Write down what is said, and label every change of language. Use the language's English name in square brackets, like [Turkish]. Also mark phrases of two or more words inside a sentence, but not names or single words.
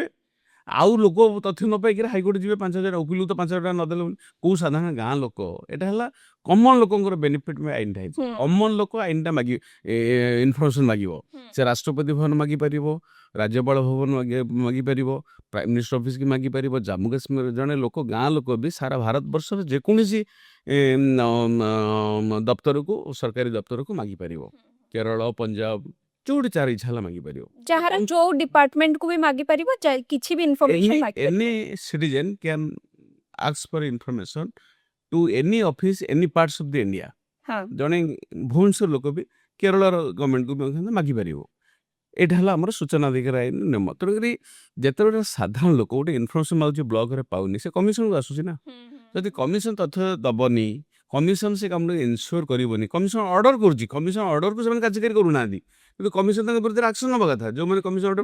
[Odia] ଆଉ ଲୋକ ତଥ୍ୟ ନ ପାଇକି ହାଇକୋର୍ଟ ଯିବେ 5,000 ଓକିଲକୁ ତ 5,000 ଟଙ୍କା ନଦେଲେ କୋଉ ସାଧାରଣ ଗାଁ ଲୋକ ଏଟା ହେଲା କମନ ଲୋକଙ୍କର ବେନିଫିଟ୍ ଆଇନଟା ହେଇଛି କମନ ଲୋକ ଆଇନଟା ମାଗିବ ଇନଫର୍ମେସନ ମାଗିବ ସେ ରାଷ୍ଟ୍ରପତି ଭବନ ମାଗିପାରିବ ରାଜ୍ୟପାଳ ଭବନ ମାଗିପାରିବ [English] prime minister [Odia] ଅଫିସକି ମାଗିପାରିବ ଜାମ୍ମୁ କାଶ୍ମୀର ଜଣେ ଲୋକ ଗାଁ ଲୋକ ବି ସାରା ଭାରତବର୍ଷର ଯେକୌଣସି ଦପ୍ତରକୁ ସରକାରୀ ଦପ୍ତରକୁ ମାଗିପାରିବ କେରଳ ପଞ୍ଜାବ ଯୋଉଠି ଚାର ଇଚ୍ଛା ହେଲା ମାଗିପାରିବ ଯାହାର ଯୋଉ ଡିପାର୍ଟମେଣ୍ଟକୁ ବି ମାଗି ପାରିବ କିଛି ବି ଇନଫର୍ମେସନ ମାଗି ପାରିବ [English] any citizen can ask for information to any office any parts of the India [Odia] ହଁ ଜଣେ ଭୁବନେଶ୍ୱର ଲୋକ ବି କେରଳର ଗଭର୍ଣ୍ଣମେଣ୍ଟକୁ ମାଗିପାରିବ ଏଇଟା ହେଲା ଆମର ସୂଚନା ଅଧିକାର ଆଇନ ନିୟମ ତେଣୁକରି ଯେତେବେଳେ ସାଧାରଣ ଲୋକ ଗୋଟେ ଇନଫର୍ମେସନ ମାଗୁଛି ବ୍ଲକରେ ପାଉନି ସେ କମିଶନକୁ ଆସୁଛି ନା ଯଦି କମିଶନ ତଥ୍ୟ ଦବନି କମିଶନ ସେ କାମକୁ ଇନସ୍ୟୋର କରିବନି କମିଶନ ଅର୍ଡର କରୁଛି କମିଶନ ଅର୍ଡରକୁ ସେମାନେ କାର୍ଯ୍ୟକାରୀ କରୁନାହାନ୍ତି କିନ୍ତୁ କମିଶନ ତାଙ୍କ ବିରୁଦ୍ଧରେ ଆକ୍ସନ ନେବା କଥା ଯୋଉମାନେ କମିଶନ ଅର୍ଡର